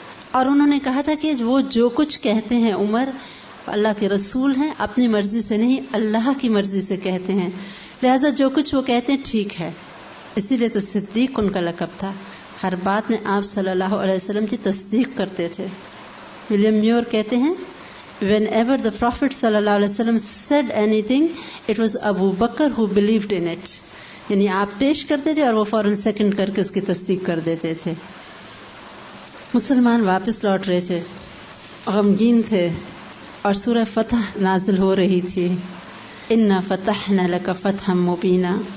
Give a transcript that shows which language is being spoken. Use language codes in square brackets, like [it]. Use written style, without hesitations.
[ur] اور انہوں نے کہا تھا کہ وہ جو کچھ کہتے ہیں عمر اللہ کے رسول ہیں، اپنی مرضی سے نہیں اللہ کی مرضی سے کہتے ہیں، لہذا جو کچھ وہ کہتے ہیں ٹھیک ہے. اسی لیے تو صدیق ان کا لقب تھا، ہر بات میں آپ صلی اللہ علیہ وسلم کی تصدیق کرتے تھے. ولیم میور کہتے ہیں [en] whenever the Prophet صلی اللہ علیہ وسلم said anything it was Abu Bakr who believed in it. [ur] یعنی آپ پیش کرتے تھے اور وہ فوراً سیکنڈ کر کے اس کی تصدیق کر دیتے تھے. مسلمان واپس لوٹ رہے تھے، غمگین تھے، اور سورہ فتح نازل ہو رہی تھی. [ar] اِنَّا فَتَحْنَا لَكَ فَتْحًا مُبِينًا.